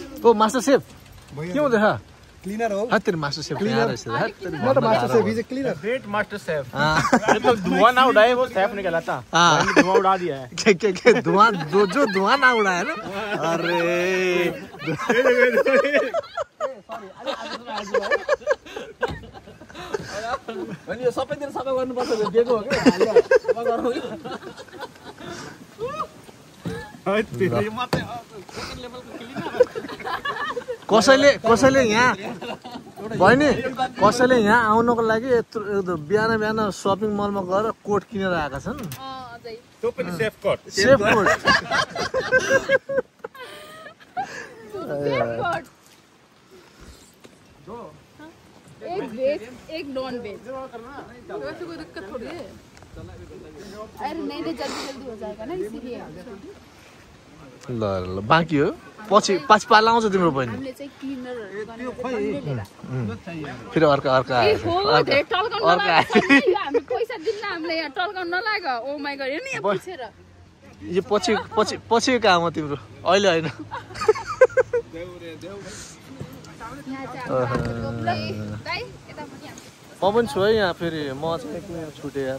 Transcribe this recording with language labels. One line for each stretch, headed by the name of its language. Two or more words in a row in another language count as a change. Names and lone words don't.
Nepali: ओ
English: master chef
Nepali: के हुँदैछ क्लिनर हो हत्तेरी
English: master chef
Nepali: यहाँ रहेछ म त
English: master chef is cleaner
Hindi: ग्रेट
English: master chef
Hindi: तो धुआं ना उड़ाए वो शेफ निकला था मैंने धुआं उड़ा दिया है के धुआं जो धुआं ना उड़ाए ना अरे
Nepali: अनि यो सबै दिन सबै गर्नुपर्छ दिएको हो के कसैले यहाँ बहिनी कसैले यहाँ आउनको लागि बिहान बिहान
English: shopping mallमा
Nepali: गएर कोट किनेर आएका छन् तो पनि
English: chef coat
Hindi: एक वेज एक
English: non veg
Hindi: वैसे कोई दिक्कत थोड़ी है अरे नहीं नहीं जल्दी जल्दी हो जाएगा ना इसीलिए
Nepali: ल बाँकी हो पछि पाला आउँछ तिम्रो बहिनी हामीले चाहिँ क्लिनर फेरि अर्का आयो हामी पैसा दिन्न हामीले यहाँ टल्काउन नलाग्यो
English: oh my god
Nepali: हेर्नु यहाँ पुछेर यो पछि काम हो तिम्रो अहिले हैन म पनि छु है यहाँ फेरि म चाहिँ किन छुटेँ यार